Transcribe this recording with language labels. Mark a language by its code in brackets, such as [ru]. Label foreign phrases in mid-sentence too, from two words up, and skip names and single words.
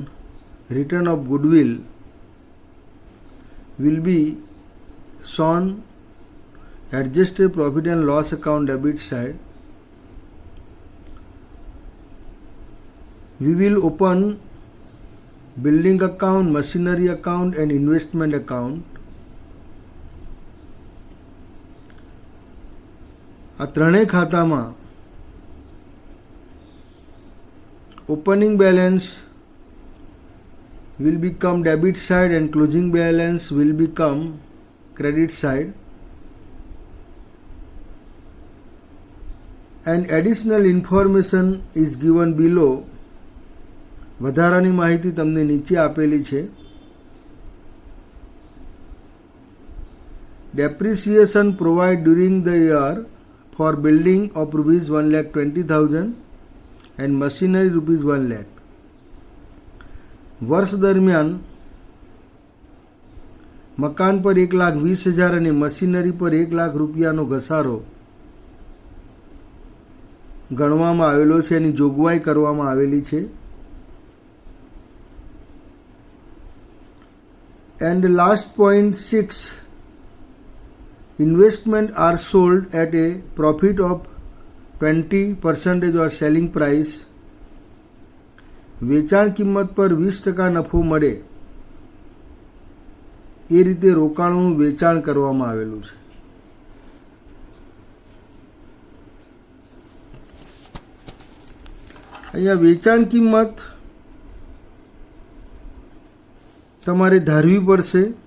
[en] Return of goodwill will be shown adjusted profit and loss account debit side. We will open building account, machinery account and investment account. [gu] આ ત્રણેય ખાતામાં [en] opening balance will become debit side and closing balance will become credit side. And additional information is given below. [gu] વધારાની માહિતી તમને નીચે આપેલી છે. [en] Depreciation provide during the year for building of rupees 1,20,000 and machinery rupees 1 lakh. [gu] વર્ષ દરમિયાન મકાન પર 1,20,000 અને મશીનરી પર 1 લાખ રૂપિયાનો ઘસારો ગણવામાં આવેલો છે, એની જોગવાઈ કરવામાં આવેલી છે. [en] And last point 6, investment are sold at a profit of 20% or selling price. [gu] વેચાણ કિંમત પર 20% નફો મળે એ રીતે રોકાણોનું વેચાણ કરવામાં આવેલું છે. અહીંયા વેચાણ કિંમત તમારે ધારવી પડશે.